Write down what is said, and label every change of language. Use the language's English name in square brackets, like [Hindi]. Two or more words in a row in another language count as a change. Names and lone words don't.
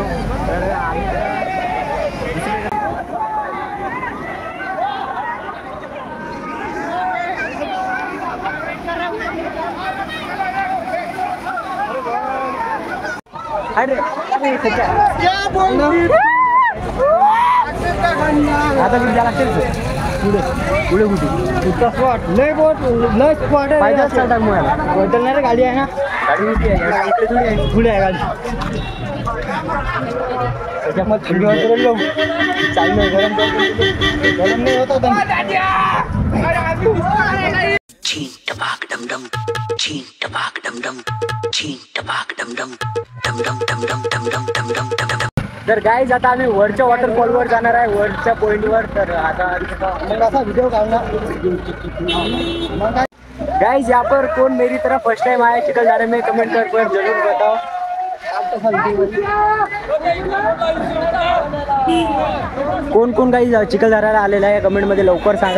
[Marathi] तर आम्ही अरे आता कुठे जायला लागतील पुढे पुढे कुठे स्पॉट लय बोट लय स्पॉट आहे. पाहिजे असतात बदलणारी गाडी आहे ना. गाडी पुढे आहे गाडी. त्याच्यामध्ये थंडी वाजत चाललं. गरम नाही होत होता. Cheen tabak dum dum, cheen tabak dum dum, cheen tabak dum dum, dum dum dum dum dum dum dum dum dum dum. तर गाईज आता आम्ही वरच्या वॉटरफॉलवर जाणार आहे, वरच्या पॉईंटवर. तर आता असा व्हिडिओ काढणार. [Hindi] गाइस यहाँ पर कौन मेरी तरह [English] first time [Hindi] आया चिखलदरा में, कमेंट कर जरूर बताओ. [Marathi] कोण कोण गाइस चिखलदऱ्याला आलेला आहे कमेंट मध्ये लवकर सांगा.